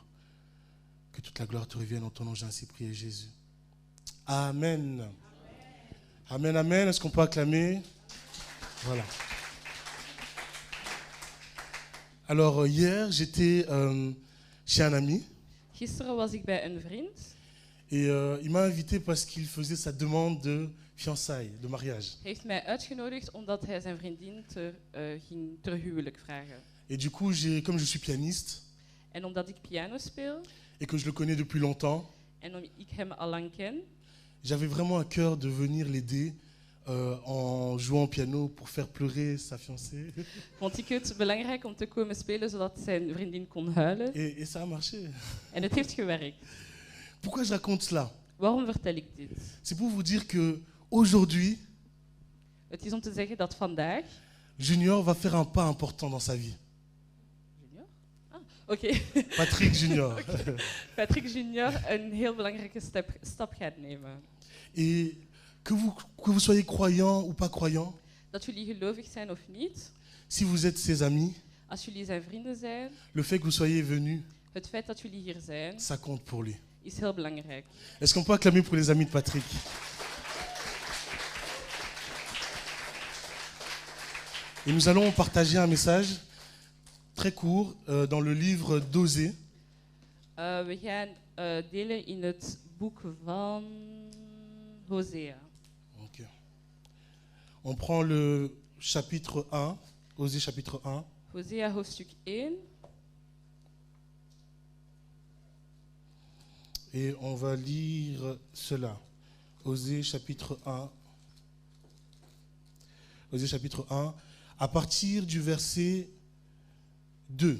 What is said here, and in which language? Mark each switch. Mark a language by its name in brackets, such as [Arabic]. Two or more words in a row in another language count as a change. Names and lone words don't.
[French] Que toute la gloire te revienne en ton nom, j'ai ainsi prié Jésus. Amen. Amen, amen. Est-ce qu'on peut acclamer? Voilà. Alors hier, j'étais chez un ami. [Dutch] Gisteren was ik bij een vriend. [French] Et il m'a invité parce qu'il faisait sa demande de fiançailles, de mariage. [Dutch] Hij heeft mij uitgenodigd omdat hij zijn vriendin ging ter huwelijk vragen. [French] Et du coup, comme je suis pianiste [Dutch] En omdat ik piano speel [French] et que je le connais depuis longtemps, [Dutch] en omdat ik hem al lang ken, [French] j'avais vraiment à cœur de venir l'aider en jouant au piano pour faire pleurer sa fiancée. [Dutch] vond ik het belangrijk om te komen spelen zodat zijn vriendin kon huilen. [French] Et ça a marché. [Dutch] En het heeft gewerkt. [French] Pourquoi je raconte cela? [Dutch] Waarom vertel ik dit? [French] C'est pour vous dire que aujourd'hui, [Dutch] Het is om te zeggen dat vandaag [French] Junior va faire un pas important dans sa vie. Junior? Ah, oké. Patrick Junior. [Dutch] Patrick Junior een heel belangrijke stap gaat nemen. [French] Et que vous soyez croyant ou pas croyant, [Dutch] Dat jullie gelovig zijn of niet, [French] si vous êtes ses amis, [Dutch] als jullie zijn vrienden zijn, [French] le fait que vous soyez venus, [Dutch] het feit dat jullie hier zijn, [French] ça compte pour lui. [Dutch] is heel belangrijk. [French] Est-ce qu'on peut acclamer pour les amis de Patrick? Et nous allons partager un message très court dans le livre d'Osée. [Dutch] We gaan delen in het boek van Hosea. Okay. [French] On prend le chapitre 1, Osée chapitre 1. [Dutch] Hosea hoofdstuk 1. [French] Et on va lire cela. Osée chapitre 1. Osée chapitre 1, à partir du verset 2.